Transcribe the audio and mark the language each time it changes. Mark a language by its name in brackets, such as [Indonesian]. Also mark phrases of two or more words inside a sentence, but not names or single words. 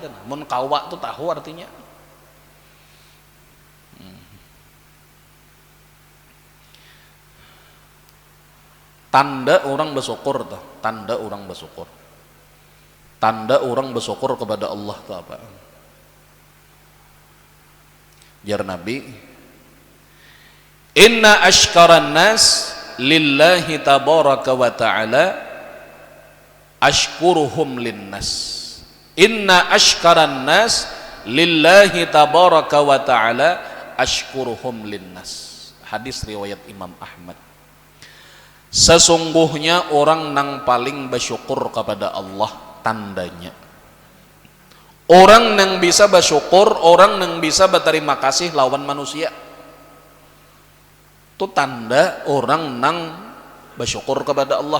[Banjar] Mun kawa tuh tahu artinya. Tanda orang bersyukur tuh, tanda orang bersyukur. Tanda orang bersyukur kepada Allah itu apa? Jar Nabi, [Arabic] إن أشكر الناس لله تبارك وتعالى أشكرهم للناس. إن أشكر الناس لله تبارك وتعالى أشكرهم للناس. [Banjar] Hadis riwayat Imam Ahmad. Sesungguhnya orang nang paling bersyukur kepada Allah, tandanya orang nang bisa bersyukur, orang nang bisa berterima kasih lawan manusia, itu tanda orang nang bersyukur kepada Allah.